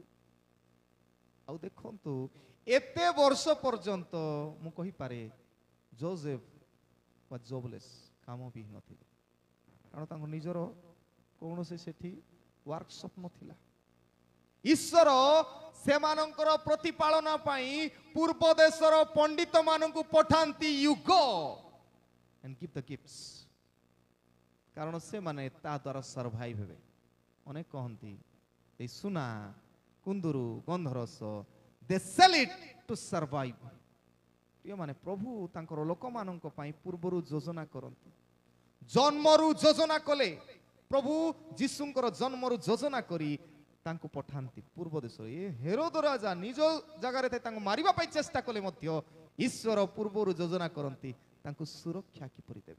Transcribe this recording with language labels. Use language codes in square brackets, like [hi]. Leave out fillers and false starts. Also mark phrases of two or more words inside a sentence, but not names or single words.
[or] ଆଉ ଦେଖନ୍ତୁ, ଏତେ ବର୍ଷ ପର୍ଯ୍ୟନ୍ତ ମୁଁ କହିପାରେ ଯୋସେଫ ବା ଜବଲେସ୍, କାମ ବି ନଥିଲେ, କାରଣ ତାଙ୍କ ନିଜର କୌଣସି ସେଠି ୱାର୍କସପ୍ ନଥିଲା। ଈଶ୍ୱର ସେମାନଙ୍କର ପ୍ରତିପାଳନ ପାଇଁ ପୂର୍ବ ଦେଶର ପଣ୍ଡିତ ମାନଙ୍କୁ ପଠାନ୍ତି, [en] you go and give the gifts, [or] କାରଣ ସେମାନେ ତା ଦ୍ୱାରା ସର୍ଭାଇଭ ହେବେ। ଅନେକ କହନ୍ତି ଏଇ ସୁନା କୁନ୍ଦୁରୁ ଗନ୍ଧରସ, [en] they sell it to survive। [or] ମାନେ ପ୍ରଭୁ ତାଙ୍କର ଲୋକମାନଙ୍କ ପାଇଁ ପୂର୍ବରୁ ଯୋଜନା କରନ୍ତି, ଜନ୍ମରୁ ଯୋଜନା କଲେ। ପ୍ରଭୁ ଯୀଶୁଙ୍କର ଜନ୍ମରୁ ଯୋଜନା କରି ତାଙ୍କୁ ପଠାନ୍ତି ପୂର୍ବ ଦେଶରେ। ଏ ହେରୋଦ ରାଜା ନିଜ ଜାଗାରେ ତାଙ୍କୁ ମାରିବା ପାଇଁ ଚେଷ୍ଟା କଲେ ମଧ୍ୟ ଈଶ୍ୱର ପୂର୍ବରୁ ଯୋଜନା କରନ୍ତି ତାଙ୍କୁ ସୁରକ୍ଷା କିପରି ଦେବେ।